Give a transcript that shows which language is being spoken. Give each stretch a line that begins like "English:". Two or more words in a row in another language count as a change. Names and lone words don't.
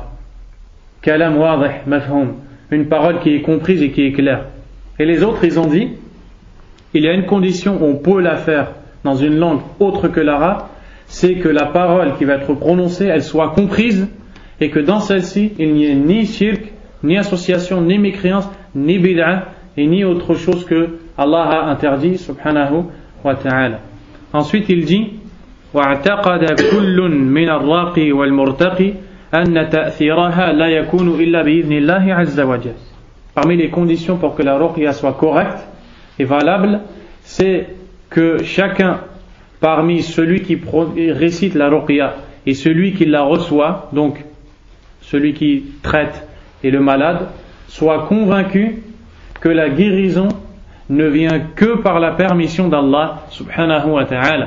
Arabic: كلام واضح مفهوم,
French: une parole qui est comprise et qui est claire. Et les autres, ils ont dit il y a une condition où on peut la faire dans une langue autre que l'arabe, c'est que la parole qui va être prononcée, elle soit comprise et que dans celle-ci, il n'y ait ni shirk, ni association, ni mécréance, ni bid'a et ni autre chose que Allah a interdit
Arabic: سبحانه وتعالى.
French: Ensuite, il dit
Arabic: وَاعْتَقَدَ كُلٌّ مِنَ الرَّاقِ وَالْمُرْتَقِ أَنَّ تَأْثِيرَهَا لَا يَكُونُ إِلَّا بِإِذْنِ اللَّهِ عَزَّ وَجَلَّ.
French: Parmi les conditions pour que la ruqya soit correcte et valable, c'est que chacun parmi celui qui récite la ruqya et celui qui la reçoit, donc celui qui traite et le malade, soit convaincu que la guérison ne vient que par la permission d'Allah
Arabic: سبحانه وتعالى.